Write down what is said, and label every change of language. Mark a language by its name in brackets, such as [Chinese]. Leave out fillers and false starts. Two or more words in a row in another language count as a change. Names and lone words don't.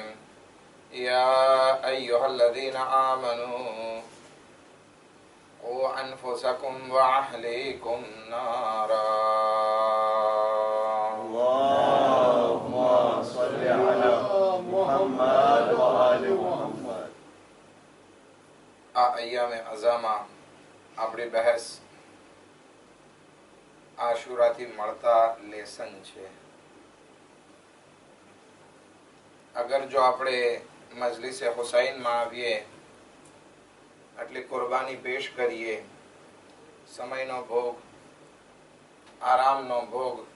[Arabic] يا أيها الذين آمنوا قوا أنفسكم وأهليكم نارا. اللهم صل على محمد وآل محمد. [Gujarati] أيام અઝામાં આપણી બહેસ આશુરાથી મળતા લેસન છે. અગર જો આપણે મજલિસે હુસૈનમાં આવીએ, આટલી કુરબાની પેશ કરીએ, સમયનો ભોગ, આરામનો ભોગ,